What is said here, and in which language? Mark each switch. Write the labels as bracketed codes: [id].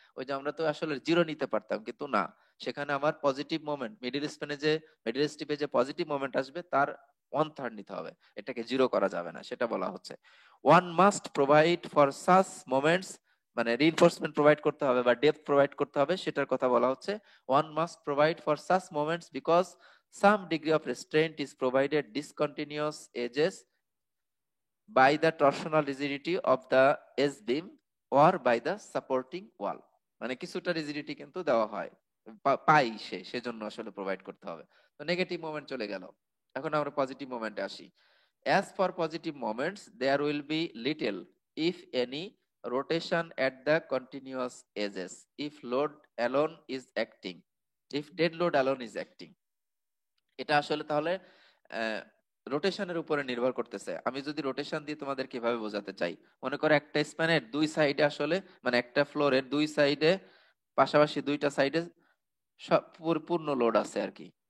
[bn] ওই যে আমরা তো আসলে জিরো নিতে পারতাম, কিন্তু না, সেখানে আমার পজিটিভ মোমেন্ট মিডিল স্টিপে যে পজিটিভ মোমেন্ট আসবে তার 1/3 নিতে হবে, এটাকে জিরো করা যাবে না, সেটা বলা হচ্ছে। [en] one must provide for such moments, [bn] মানে রিইনফোর্সমেন্ট প্রোভাইড করতে হবে বা ডেপথ প্রোভাইড করতে হবে, সেটার কথা বলা হচ্ছে। [en] One must provide for such moments because some degree of restraint is provided discontinuous edges by the torsional rigidity of the edge beam or by the supporting wall। [bn] মানে কিছুটা রিজিডিটি কিন্তু দেওয়া হয়, পাই সেজন্য আসলে প্রোভাইড করতে হবে। তো নেগেটিভ মোমেন্ট চলে গেল, এখন আমরা পজিটিভ মোমেন্টে আসি। [en] As for positive moments, there will be little, if any, rotation at the continuous edges if load alone is acting, if dead load alone is acting। [bn] এটা আসলে তাহলে রোটেশনের উপরে নির্ভর করতেছে। আমি যদি রোটেশন দিয়ে তোমাদের কিভাবে বোঝাতে চাই, মনে করো একটা স্প্যানের দুই সাইডে আসলে, মানে একটা ফ্লোরের দুই সাইডে পাশাপাশি দুইটা সাইডে পূর্ণ লোড আছে আর কি।